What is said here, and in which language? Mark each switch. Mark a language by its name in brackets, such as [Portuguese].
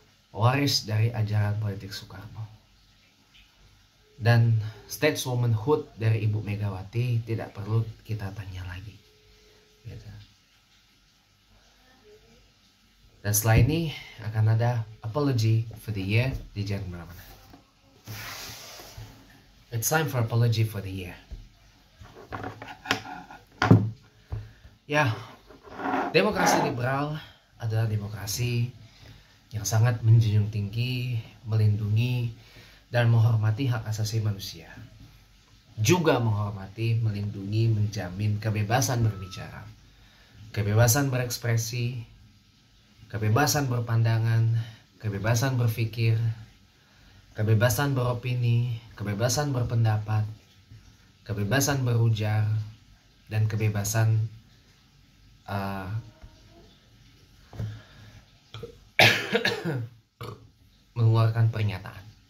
[Indonesian] Pewaris dari ajaran politik Soekarno. Dan stateswomanhood dari Ibu Megawati tidak perlu kita tanya lagi, gitu. Dan setelah ini akan ada apology for the year di jam berapa? [English] It's time for apology for the year. [Indonesian] Ya, demokrasi liberal adalah demokrasi yang sangat menjunjung tinggi, melindungi, dan menghormati hak asasi manusia. Juga menghormati, melindungi, menjamin kebebasan berbicara, kebebasan berekspresi, kebebasan berpandangan, kebebasan berpikir, kebebasan beropini, kebebasan berpendapat, kebebasan berujar, dan kebebasan mengeluarkan pernyataan.